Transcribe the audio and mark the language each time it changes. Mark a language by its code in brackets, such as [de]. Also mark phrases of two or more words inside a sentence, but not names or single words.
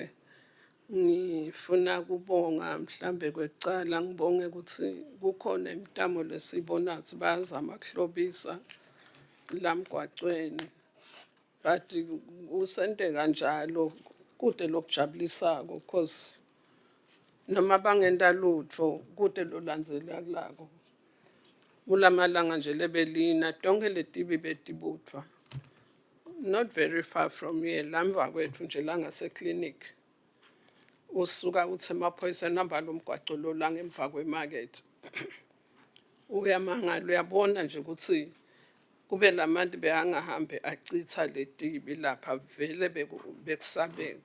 [ss] Ngifuna kubonga mhlambe kwecala ngibonge ukuthi kukhona imitamo lesiyibona ukuthi bayazama ukuhlobisa la mgwacweni. But usente kanjalo kude lokujabulisako because noma bangenta lutho kude lolandzelako. Kulamalanga nje lebelina tonke letibi betibutfwa. [en] Not very far from here, [ss] lamva kwethu nje la ngaseklinik. Usuka uthi emaphoyisa namba lomgwaco lo la ngemva kwemarket. Uyamangala uyabona nje ukuthi kube lamanti behangahambe achitha letibi lapha vele bekusabeka.